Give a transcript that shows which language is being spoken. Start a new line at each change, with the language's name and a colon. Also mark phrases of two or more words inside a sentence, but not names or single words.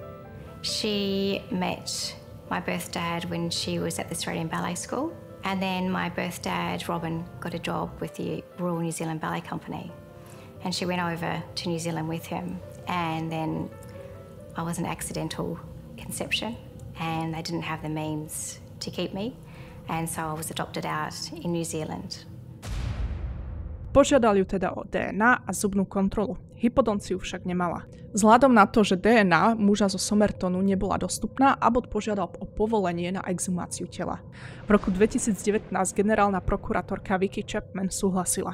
English: She met my birth dad when she was at the Australian Ballet School, and then my birth dad, Robin, got a job with the Royal New Zealand Ballet Company, and she went over to New Zealand with him, and then I was an accidental conception and they didn't have the means to keep me, and so I was adopted out in New Zealand.
Slovak: Požiadal ju teda o DNA a zubnú kontrolu. Hypodonciu však nemala. Vzhľadom na to, že DNA muža zo Somertonu nebola dostupná, Abbott požiadal o povolenie na exhumáciu tela. V roku 2019 generálna prokurátorka Vicky Chapman súhlasila.